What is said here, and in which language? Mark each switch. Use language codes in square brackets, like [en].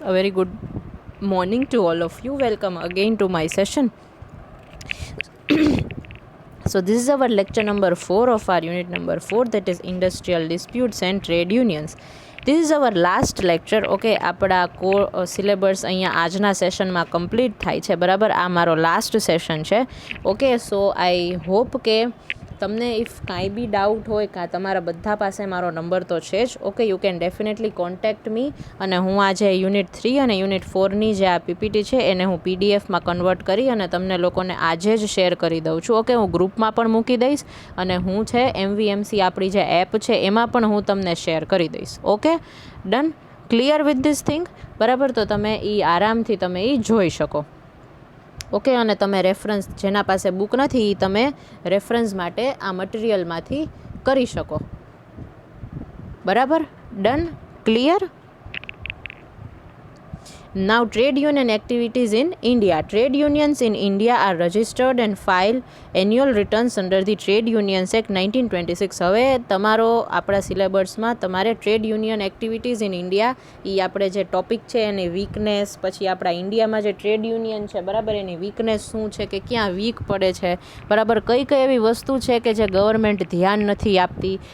[en] A very good morning to all of you. Welcome again to my session. So, this is our lecture number 4 of our unit number 4, that is Industrial Disputes and Trade Unions. This is our last lecture. [gu] Okay, આપણા syllabus અહીંયા આજના સેશનમાં complete થાય છે. બરાબર, આ મારો last session છે. ઓકે, સો આઈ હોપ કે તમને ઇફ કાંઈ બી ડાઉટ હોય કાં તમારા બધા પાસે મારો નંબર તો છે જ. Okay, you can definitely contact મી. અને હું આજે યુનિટ 3 અને યુનિટ 4ની જે આ પીપીટી છે એને હું પીડીએફમાં કન્વર્ટ કરી અને તમને લોકોને આજે જ શેર કરી દઉં છું. ઓકે, હું ગ્રુપમાં પણ મૂકી દઈશ અને હું છે એમવીએમસી આપણી જે એપ છે એમાં પણ હું તમને શેર કરી દઈશ. Okay, done, clear with this thing. બરાબર, તો તમે એ આરામથી તમે એ જોઈ શકો. ઓકે, અને તમે રેફરન્સ, જેના પાસે બુક નથી એ તમે રેફરન્સ માટે આ મટીરિયલમાંથી કરી શકો. બરાબર, done, clear. [en] Now, trade union activities in India. Trade unions in India are registered and file annual returns under the Trade Unions Act 1926. [gu] હવે તમારો આપણા સિલેબસમાં તમારે trade union activities in India, એ આપણે જે ટોપિક છે એની વીકનેસ, પછી આપણા ઇન્ડિયામાં જે ટ્રેડ યુનિયન છે બરાબર એની વીકનેસ શું છે, કે ક્યાં વીક પડે છે, બરાબર કઈ કઈ એવી વસ્તુ છે કે જે ગવર્મેન્ટ ધ્યાન નથી આપતી.